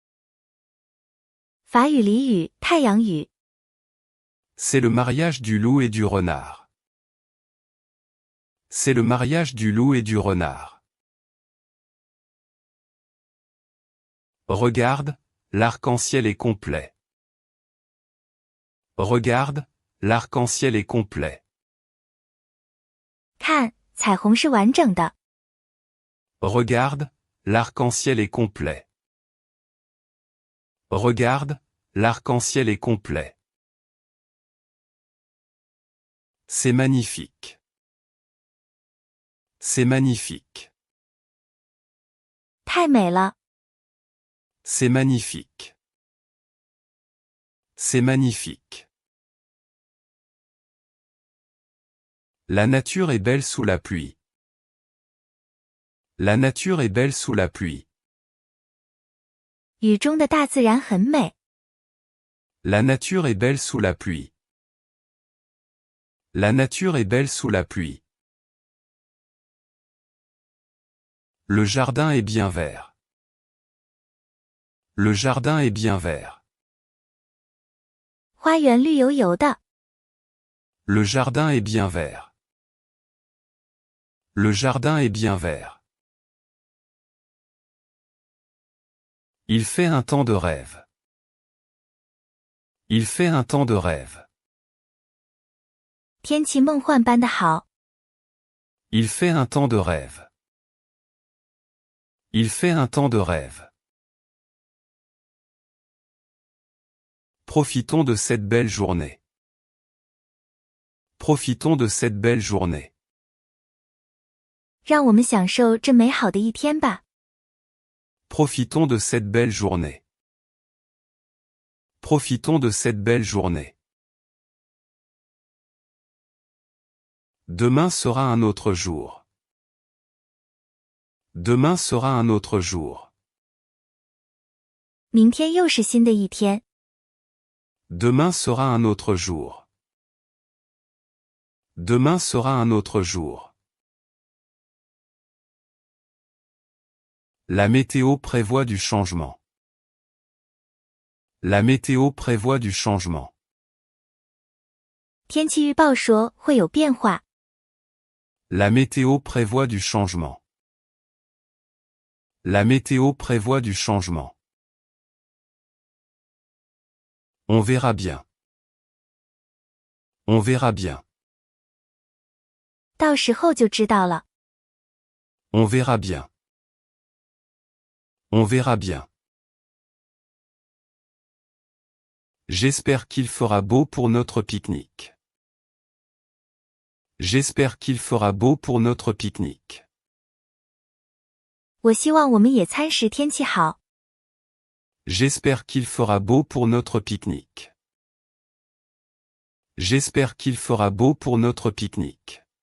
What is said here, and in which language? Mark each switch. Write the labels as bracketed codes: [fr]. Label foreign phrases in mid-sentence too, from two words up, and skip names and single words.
[zh] 法语俚语太阳雨， [fr] C'est le mariage du loup et du renard. C'est le mariage du loup et du renard. Regarde, l'arc-en-ciel est complet. Regarde, l'arc-en-ciel est complet. [zh] 看，彩虹是完整的。 [fr] Regarde, l'arc-en-ciel est complet. Regarde, l'arc-en-ciel est complet. C'est magnifique. C'est magnifique. [zh] 太美了， [fr] C'est magnifique. C'est magnifique. La nature est belle sous la pluie. La nature est belle sous la pluie. [zh] 雨中的大自然很美。 [fr] La nature est belle sous la pluie. La nature est belle sous la pluie. Le jardin est bien vert. Le jardin est bien vert. [zh] 花园绿油油的， [fr] Le jardin est bien vert. Le jardin est bien vert. Il fait un temps de rêve. Il fait un temps de rêve. [zh] 天气梦幻般的好。 [fr] Il fait un temps de rêve. Il fait un temps de rêve. Profitons de cette belle journée. Profitons de cette belle journée. [zh] 让我们享受这美好的一天吧。 [fr] Profitons de cette belle journée. Profitons de cette belle journée. Demain sera un autre jour. Demain sera un autre jour. [zh] 明天又是新的一天。 [fr] Demain sera un autre jour. Demain sera un autre jour. La météo prévoit du changement. La météo prévoit du changement. [zh] 天气预报说会有变化。 [fr] La météo prévoit du changement. La météo prévoit du changement. On verra bien. On verra bien. [zh] 到时候就知道了。 [fr] On verra bien. On verra bien. J'espère qu'il fera beau pour notre pique-nique. J'espère qu'il fera beau pour notre pique-nique. [zh] 我希望我们野餐时天气好。 [fr] J'espère qu'il fera beau pour notre pique-nique. J'espère qu'il fera beau pour notre pique-nique.